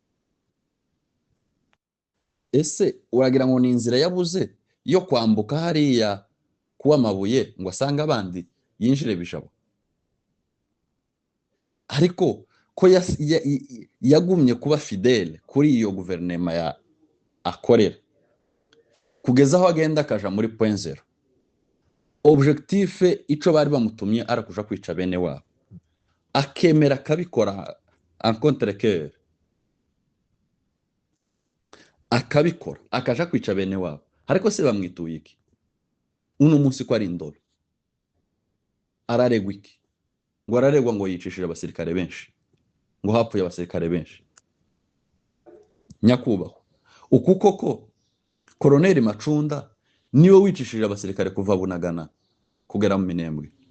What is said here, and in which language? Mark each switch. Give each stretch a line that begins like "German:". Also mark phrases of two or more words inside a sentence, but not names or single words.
Kinyarwanda: Ese uragira ngo ni inzira yabuze yo kwambuka hariya kuba Amabuye ngo asange abandi yinjire Bijabo? Ariko ko yagumye kuba fidele kuri iyo guverinoma ya akorera kugeza aho agenda akaja muri
English: point zero.
Kinyarwanda: Objectif ico bari bamutumye arakuja kwica bene wabo, akemera akabikora
French: en contre cœur,
Kinyarwanda: akabikora akaja kwica bene wabo. Ariko se bamwituye iki? Uno munsi ko ari indoro araregwa iki? Ngo araregwa ngo yicishije abasirikare benshi, ngo hapfuye abasirikare benshi. Nyakubahwa, uku koko Koloneli Macunda niwe wicishije abasirikare kuva Bunagana kugera mu Minembwe?